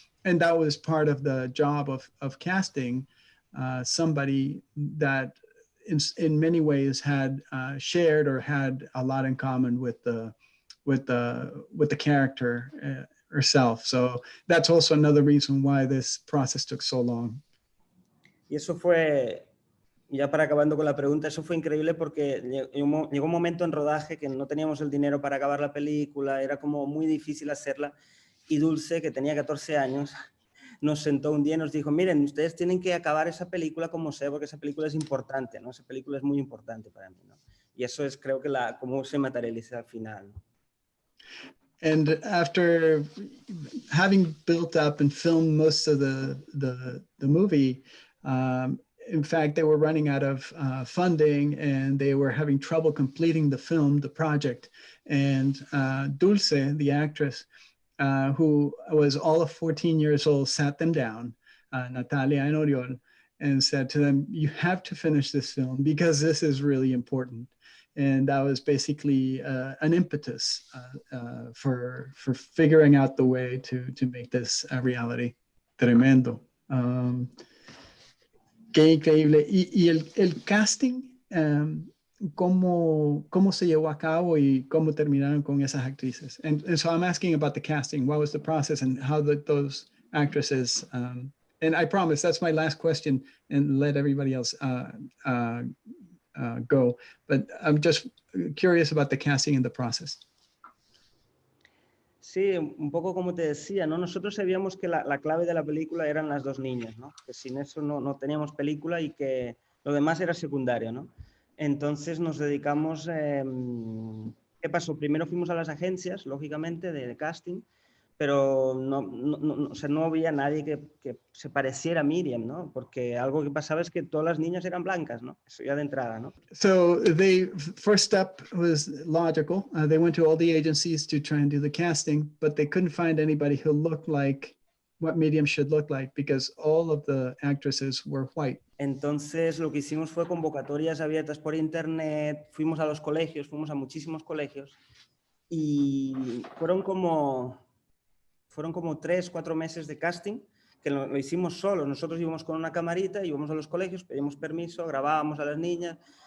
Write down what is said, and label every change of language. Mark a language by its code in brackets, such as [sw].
[en] And that was part of the job of casting somebody that in many ways had shared or had a lot in common with the character herself. So that's also another reason why this process took so long. [es] Y eso fue, ya para acabando con la pregunta, eso fue increíble porque llegó un momento en rodaje que no teníamos el dinero para acabar la película, era como muy difícil hacerla, y Dulce, que tenía 14 años, nos sentó un día y nos dijo, miren, ustedes tienen que acabar esa película como sea, porque esa película es importante, ¿no? Esa película es muy importante para mí, ¿no? Y eso es, creo que cómo se materializa al final, ¿no? [en] And after having built up and filmed most of the movie, in fact, they were running out of funding and they were having trouble completing the project. And Dulce, the actress, who was all of 14 years old, sat them down, Natalia and Oriol, and said to them, you have to finish this film because this is really important. And that was basically an impetus for figuring out the way to make this a reality. [es] Tremendo. Um, qué increíble. Y el casting, ¿cómo se llevó a cabo y cómo terminaron con esas actrices? [en] And so I'm asking about the casting. What was the process and how those actresses, and I promise that's my last question and let everybody else go. But I'm just curious about the casting and the process. [es] Sí, un poco como te decía, ¿no? Nosotros sabíamos que la clave de la película eran las dos niñas, ¿no? Que sin eso no teníamos película y que lo demás era secundario, ¿no? Entonces nos dedicamos... ¿qué pasó? Primero fuimos a las agencias, lógicamente, de casting, pero o sea, no había nadie que se pareciera a Miriam, ¿no? Porque algo que pasaba es que todas las niñas eran blancas, ¿no? Eso ya de entrada, ¿no? [en] So the first step was logical. They went to all the agencies to try and do the casting, but they couldn't find anybody who looked like what Miriam should look like because all of the actresses were white. [es] Entonces lo que hicimos fue convocatorias abiertas por internet, fuimos a los colegios, fuimos a muchísimos colegios y fueron como 3, 4 meses de casting que lo hicimos solos. Nosotros íbamos con una camarita, íbamos a los colegios, pedíamos permiso, grabábamos a las niñas.